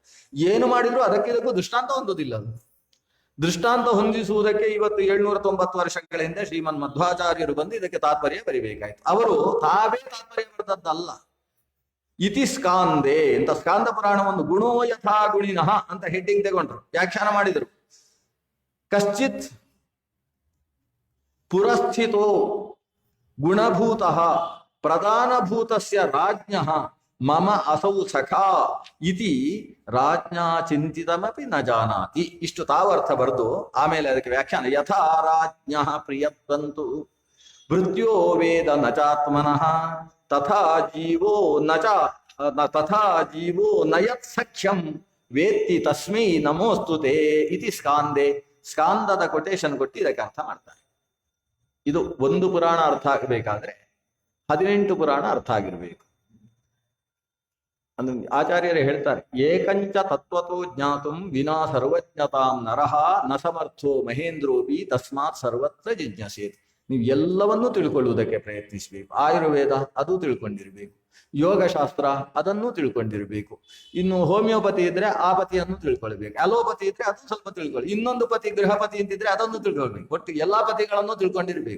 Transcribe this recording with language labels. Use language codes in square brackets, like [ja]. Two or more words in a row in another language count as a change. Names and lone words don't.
[kn] ಏನು ಮಾಡಿದ್ರು ಅದಕ್ಕಿದಕ್ಕೂ ದೃಷ್ಟಾಂತ ಹೊಂದೋದಿಲ್ಲ. ಅದು ದೃಷ್ಟಾಂತ ಹೊಂದಿಸುವುದಕ್ಕೆ ಇವತ್ತು 790 ವರ್ಷಗಳ ಹಿಂದೆ ಶ್ರೀಮನ್ ಮಧ್ವಾಚಾರ್ಯರು ಬಂದು ಇದಕ್ಕೆ ತಾತ್ಪರ್ಯ ಬರಿಬೇಕಾಯ್ತು. ಅವರು ತಾವೇ ತಾತ್ಪರ್ಯ ಬರೆದದ್ದಲ್ಲ. [sa] ಇತಿ ಸ್ಕಾಂದೆ [kn] ಅಂತ ಸ್ಕಾಂದ ಪುರಾಣವನ್ನು [sa] ಗುಣೋ ಯಥಾ ಗುಣಿನಃ [kn] ಅಂತ ಹೆಡ್ಡಿಂಗ್ ತಗೊಂಡ್ರು, ವ್ಯಾಖ್ಯಾನ ಮಾಡಿದರು. [sa] ಕಶ್ಚಿತ್ ಪುರಸ್ಥಿತೋ ಗುಣಭೂತಃ ಪ್ರಧಾನಭೂತಸ್ಯ ರಾಜ್ಞಃ ಮಮ ಅಸೌ ಸಖಾ ಇತಿ ರಾಜ್ಞಾ ಚಿಂತಿತಮಪಿ ನ ಜಾನಾತಿ. [kn] ಇಷ್ಟು ತಾವರ್ಥ ಬರೆದು ಆಮೇಲೆ ಅದಕ್ಕೆ ವ್ಯಾಖ್ಯಾನ. [sa] ಯಥಾ ರಾಜ್ಞಃ ಪ್ರಿಯತ್ವಂತು ಮೃತ್ಯೋ ವೇದ ನ ಚಾತ್ಮನಃ ತಥಾ ಜೀವೋ ನಯತ್ ಸಖ್ಯಂ ವೇತ್ತಿ ತಸ್ಮೈ ನಮೋಸ್ತುತೆ ಇತಿ ಸ್ಕಾಂದೆ. [kn] ಸ್ಕಾಂದದ ಕೊಟೇಶನ್ ಕೊಟ್ಟು ಇದಕ್ಕೆ ಅರ್ಥ ಮಾಡ್ತಾರೆ. ಇದು ಒಂದು ಪುರಾಣ ಅರ್ಥ ಆಗಬೇಕಾದ್ರೆ 18 ಪುರಾಣ ಅರ್ಥ ಆಗಿರ್ಬೇಕು. ಅಂದ್ರೆ ಆಚಾರ್ಯರೇ ಹೇಳ್ತಾರೆ, [sa] ಏಕಂಚ ತತ್ವತೋ ಜ್ಞಾತುಂ ವಿನಾ ಸರ್ವಜ್ಞತಾಂ ನರಹ ನ ಸಮರ್ಥೋ ಮಹೇಂದ್ರೋಪಿ ತಸ್ಮಾತ್ ಸರ್ವತ್ರ ಜಿಜ್ಞಾಸೇತ್. [kn] ನೀವು ಎಲ್ಲವನ್ನೂ ತಿಳ್ಕೊಳ್ಳುವುದಕ್ಕೆ ಪ್ರಯತ್ನಿಸಬೇಕು. ಆಯುರ್ವೇದ ಅದು ತಿಳ್ಕೊಂಡಿರ್ಬೇಕು, ಯೋಗಶಾಸ್ತ್ರ ಅದನ್ನು ತಿಳ್ಕೊಂಡಿರ್ಬೇಕು, ಇನ್ನು ಹೋಮಿಯೋಪತಿ ಇದ್ರೆ ಆ ಪತಿಯನ್ನು ತಿಳ್ಕೊಳ್ಬೇಕು, ಅಲೋಪತಿ ಇದ್ರೆ ಅದು ಸ್ವಲ್ಪ ತಿಳ್ಕೊಳ್ಳಿ, ಇನ್ನೊಂದು ಪತಿ ಗೃಹಪತಿ ಅಂತಿದ್ರೆ ಅದನ್ನು ತಿಳ್ಕೊಳ್ಬೇಕು. ಒಟ್ಟು ಎಲ್ಲಾ ಪತಿಗಳನ್ನು ತಿಳ್ಕೊಂಡಿರ್ಬೇಕು.